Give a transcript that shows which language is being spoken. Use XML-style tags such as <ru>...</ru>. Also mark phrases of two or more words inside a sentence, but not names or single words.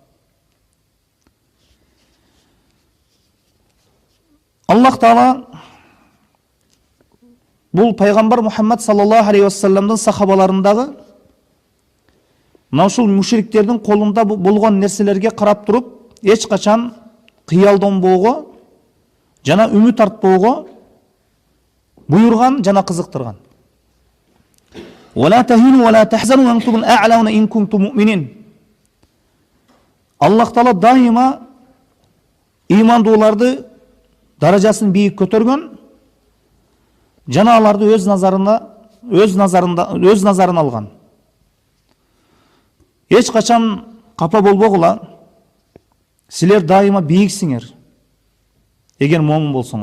<ky>Аллах Таала бул пайгамбар Мухаммад</ky> <ar>صلى الله عليه وسلم</ar> <ky>сахабаларындагы мына ушул мушриктердин колунда болгон нерселерге карап туруп, эч качан кыялданбоого жана үмүт артпоого буйрган жана кызыктырган.</ky> <ar>ولا تهنوا ولا تحزنوا وانتم الأعلون إن كنتم مؤمنين.</ar> <ky>Аллах Таала дайыма имандууларды даражасын бийик көтөргөн, жана аларды өз назарына алган. Эч качан капа болбогула, силер дайыма бийиксиңер, эгер момун болсоңор.</ky>